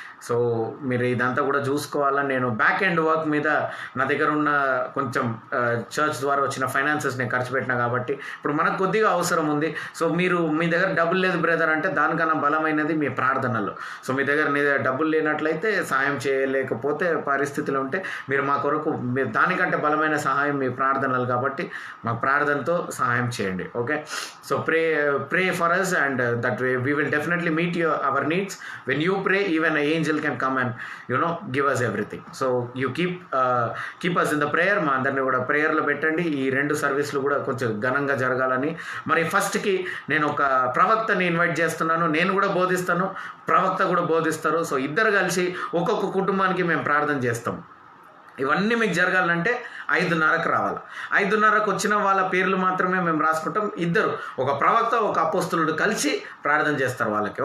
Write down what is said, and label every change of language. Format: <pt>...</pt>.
<te>So మీరు ఇదంతా కూడా చూసుకోవాలని నేను బ్యాక్ ఎండ్ వర్క్ మీద నా దగ్గర ఉన్న కొంచెం చర్చ్ ద్వారా వచ్చిన ఫైనాన్సెస్ నేను ఖర్చు పెట్టినా కాబట్టి ఇప్పుడు మనకు కొద్దిగా అవసరం ఉంది. సో మీ దగ్గర డబ్బులు లేదు బ్రదర్ అంటే దానికన్నా బలమైనది మీ ప్రార్థనలు. సో మీ దగ్గర డబ్బులు లేనట్లయితే, సాయం చేయలేకపోతే పరిస్థితులు ఉంటే మీరు మా కొరకు దానికంటే బలమైన సహాయం మీ ప్రార్థనలు కాబట్టి మా ప్రార్థనతో సహాయం చేయండి.</te> <en>Okay, so pray for us and that way we will definitely meet our needs. When you pray, even an angel can come and give us everything. So you keep us in the prayer.</en> <te>మా అందరినీ కూడా ప్రేయర్లో పెట్టండి. ఈ 2 సర్వీసులు కూడా కొంచెం ఘనంగా జరగాలని. మరి ఫస్ట్కి నేను ఒక ప్రవక్తని ఇన్వైట్ చేస్తున్నాను. నేను కూడా బోధిస్తాను, ప్రవక్త కూడా బోధిస్తారు. సో ఇద్దరు కలిసి ఒక్కొక్క కుటుంబానికి మేము ప్రార్థన చేస్తాం. ఇవన్నీ మీకు జరగాలంటే 5:30కు రావాలి. 5:30కు వచ్చిన వాళ్ళ పేర్లు మాత్రమే మేము రాసుకుంటాం. ఇద్దరు, ఒక ప్రవక్త, ఒక అపోస్తులుడు కలిసి ప్రార్థన చేస్తారు వాళ్ళకి.</te>